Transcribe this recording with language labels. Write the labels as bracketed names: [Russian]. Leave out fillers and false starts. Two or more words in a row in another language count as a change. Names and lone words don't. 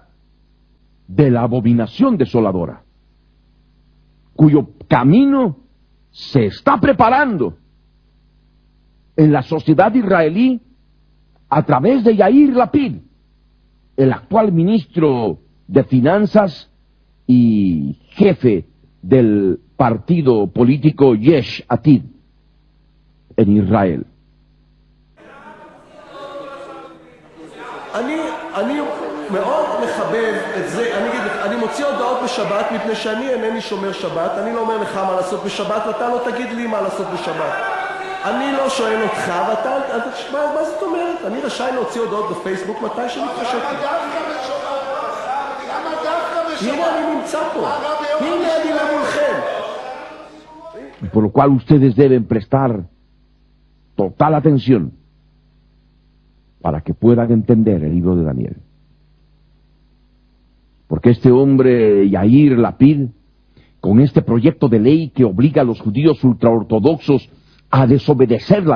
[Spanish] de la abominación desoladora, cuyo camino se está preparando en la sociedad israelí a través de Yair Lapid, el actual ministro de Finanzas y jefe del partido político Yesh Atid en Israel. [Hebrew] אני מאוד מחבב את זה, אני מוציא הודעות בשבת מפני שאני אינני שומר שבת, אני לא אומר לך מה לעשות בשבת ואתה לא תגיד לי מה לעשות בשבת. אני לא שואל אותך ואתה, מה זאת אומרת? אני רשאי להוציא הודעות בפייסבוק מתי שמתחשק לי. הנה אני נמצא פה, הנה אני למולכם. [Spanish] Por lo cual ustedes deben prestar total atención para que puedan entender el libro de Daniel. Porque este hombre, Yair Lapid, con este proyecto de ley que obliga a los judíos ultraortodoxos a desobedecer la